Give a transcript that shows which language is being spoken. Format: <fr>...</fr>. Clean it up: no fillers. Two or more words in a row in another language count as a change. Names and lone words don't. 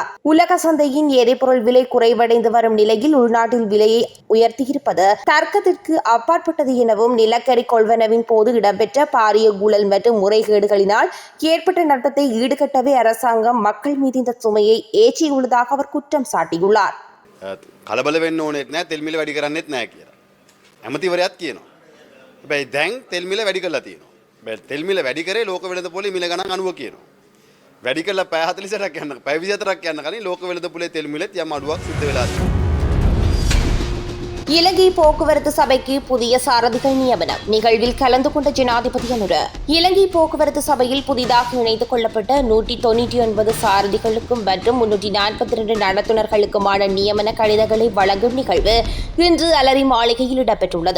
<ta>உலக சந்தையின் எரிபொருள் விலை குறைவடைந்து வரும் நிலையில் உள்நாட்டில் விலையை உயர்த்தியிருப்பது தர்க்கத்திற்கு அப்பாற்பட்டது எனவும் நிலக்கரி கொள்வனவின் போது இடம்பெற்ற பாரிய ஊழல் மற்றும் முறைகேடுகளினால் ஏற்பட்ட நட்டத்தை ஈடுகட்டவே அரசாங்கம் மக்கள் மீது இந்த சுமையை ஏற்றியுள்ளதாக அவர் குற்றம் சாட்டியுள்ளார்.</ta> <si>කලබල වෙන්න ඕනෙත් නැහැ, තෙල් මිල වැඩි කරන්නෙත් නැහැ කියලා. ඇමතිවරයාත් කියනවා. හැබැයි දැන් තෙල් මිල වැඩි කරලා තියෙනවා. හැබැයි තෙල් මිල වැඩි කරේ ලෝක වෙළඳ පොලේ මිල ගණන් 90 කියනවා. වැඩි කරලා පැය 48ක් යන පැය 24ක් යන කලින් ලෝක වෙළඳ පොලේ තෙල් මිලෙත් යම් අඩුවක් සිද්ධ වෙලා තියෙනවා.</si> <ta>இலங்கை போக்குவரத்து சபைக்கு புதிய சாரதிகள் நியமனம் நிகழ்வில் கலந்து கொண்ட ஜனாதிபதி அனுர. இலங்கை போக்குவரத்து சபையில் புதிதாக இணைத்துக் கொள்ளப்பட்ட 199 சாரதிகளுக்கும் மற்றும் 342 நடத்துனர்களுக்குமான நியமன கடிதங்களை வழங்கும் நிகழ்வு இன்று அலரி மாளிகையில் இடம்பெற்றுள்ளது.</ta>